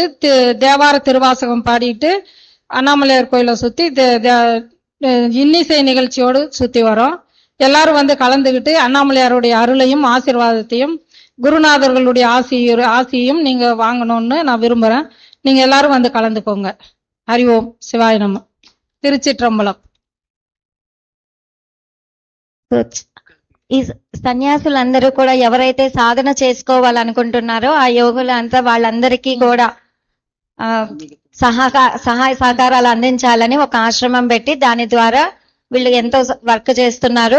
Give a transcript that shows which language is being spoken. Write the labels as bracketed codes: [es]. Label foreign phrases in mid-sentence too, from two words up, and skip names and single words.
[ta] தேவார திருவாசகம் பாடிட்டு அண்ணாமலையார் கோயிலை சுத்தி இன்னிசை நிகழ்ச்சியோடு சுத்தி வரோம். எல்லாரும் வந்து கலந்துகிட்டு அண்ணாமலையாருடைய அருளையும் ஆசீர்வாதத்தையும் குருநாதர்களுடைய ஆசியையும் நீங்க வாங்கணும்னு நான் விரும்புறேன். நீங்க எல்லாரும் வந்து கலந்துக்கோங்க. ஹரி ஓம் சிவாய நம. திருச்சிற்றம்பலம். [te] ఈ సన్యాసులందరూ కూడా ఎవరైతే సాధన చేసుకోవాలనుకుంటున్నారో ఆ యోగులంతా వాళ్ళందరికీ కూడా సహాయ సహకారాలు అందించాలని ఒక ఆశ్రమం పెట్టి దాని ద్వారా వీళ్ళు ఎంతో వర్క్ చేస్తున్నారు.